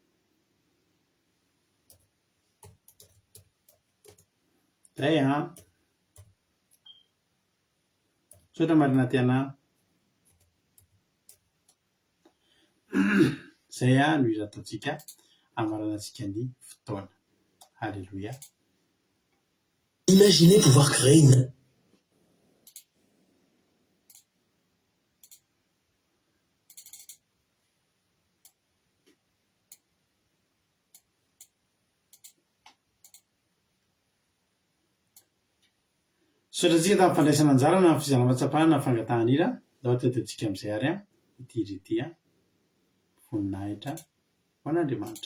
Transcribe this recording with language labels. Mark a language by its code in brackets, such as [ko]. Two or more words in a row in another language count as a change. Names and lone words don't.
[mg] Zay sotra marina ty anay. Zay no hira ataontsika amaranantsika ny fotoana. Alléluia. [fr] Imaginez pouvoir créer une... [mg] Sotratsika tamin'ny fandraisana anjara na fizarana mahatsapana na fangatahana hira dao tetontsika amin'izay ary ity hira ity voninahitra ho an'Andriamanitra.